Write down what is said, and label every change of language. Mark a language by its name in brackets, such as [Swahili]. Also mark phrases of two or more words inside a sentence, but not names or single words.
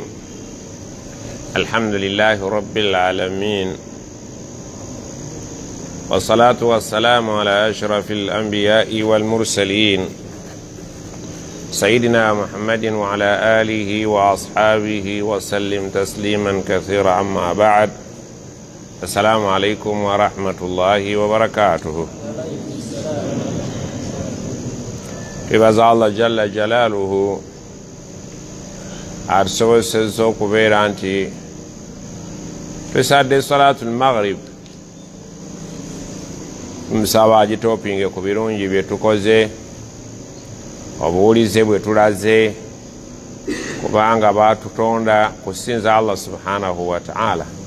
[Arabic] الحمد لله رب العالمين، والصلاة والسلام على أشرف الأنبياء والمرسلين سيدنا محمد وعلى آله وأصحابه وسلم تسليما كثيرا. أما بعد، السلام عليكم ورحمة الله وبركاته. [Ganda] Ibaza Allah [Arabic] جل جلاله [Ganda] arsobosezza okubeera nti tusadde [Arabic] صلاة المغرب, [Ganda] musaba agitopinge ku birungi bye tukoze, obuwulize bwe tulaze, kubanga batutonda kusinza [Arabic] الله سبحانه وتعالى.